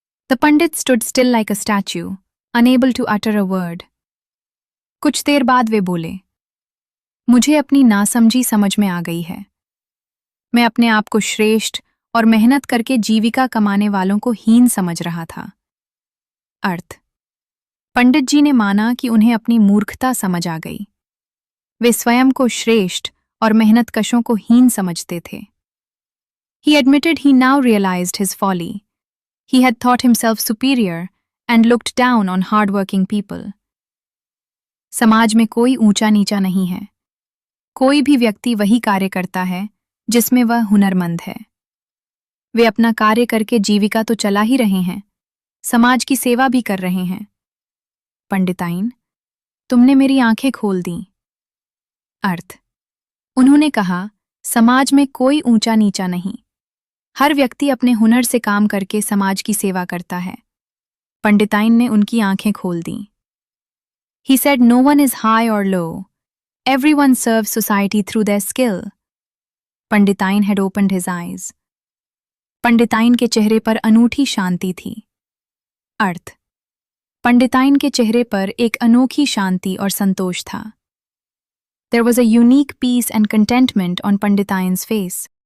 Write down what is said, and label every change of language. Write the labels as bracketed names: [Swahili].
[English] The Pandit stood still like a statue, unable to utter a word. [Hindi] कुछ देर बाद वे बोले, मुझे अपनी नासमझी समझ में आ गई है। मैं अपने आप को श्रेष्ठ और मेहनत करके जीविका कमाने वालों को हीन समझ रहा था। अर्थ: पंडित जी ने माना कि उन्हें अपनी मूर्खता समझ आ गई। वे स्वयं को श्रेष्ठ और मेहनतकशों को हीन समझते थे। [English] He admitted he now realized his folly. He had thought himself superior and looked down on hardworking people. [Hindi] समाज में कोई ऊंचा नीचा नहीं है। कोई भी व्यक्ति वही कार्य करता है जिसमें वह हुनरमंद है। वे अपना कार्य करके जीविका तो चला ही रहे हैं, समाज की सेवा भी कर रहे हैं। पंडिताइन, तुमने मेरी आंखें खोल दी। अर्थ: उन्होंने कहा, समाज में कोई ऊंचा नीचा नहीं। हर व्यक्ति अपने हुनर से काम करके समाज की सेवा करता है। पंडिताइन ने उनकी आंखें खोल दी। [English] He said no one is high or low. Everyone serves society through their skill. Panditain had opened his eyes. [Hindi] पंडिताइन के चेहरे पर अनूठी शांति थी। अर्थ: पंडिताइन के चेहरे पर एक अनोखी शांति और संतोष था। [English] There was a unique peace and contentment on Panditain's face.